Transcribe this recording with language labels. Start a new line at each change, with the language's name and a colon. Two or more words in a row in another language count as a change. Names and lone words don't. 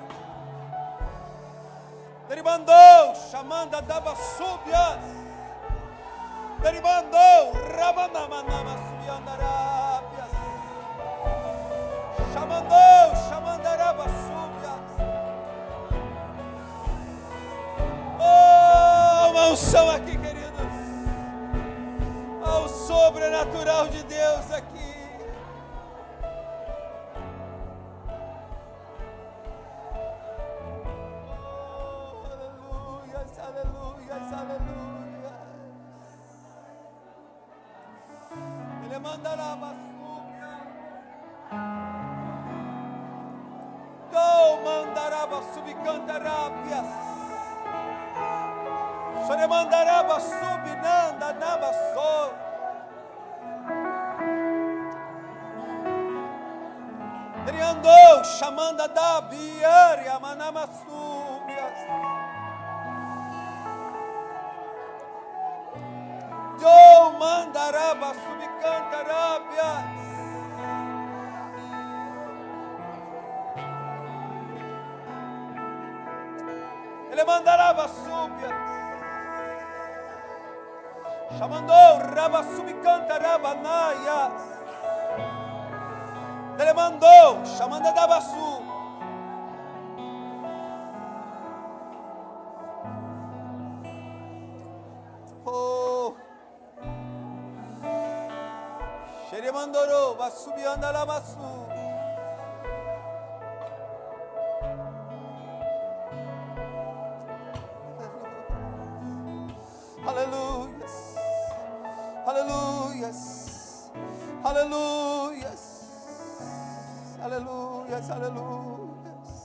Portuguese: Nelemandou, Chamanda Daba Subias. Nelemandou, Ramanamanama Subiandarabias. Chamandaraba Subias. Oh, uma unção aqui, queridos. Oh, o sobrenatural de Deus aqui. Oh, aleluias, aleluias, aleluias. Ele mandará Subias. Mandaraba Subicantarabias. Sore mandaraba Subinanda Nabaso. Ele andou chamando da Biaria Manama Subias. Eu mandaraba Subicantarabias. Ele mandará súbias. Chamandou raba subicanta rabanaias. Ele mandou chamando da basu. Oh, Xere mandorou basubianda la basu. Aleluias, aleluias, aleluias, aleluias, aleluias,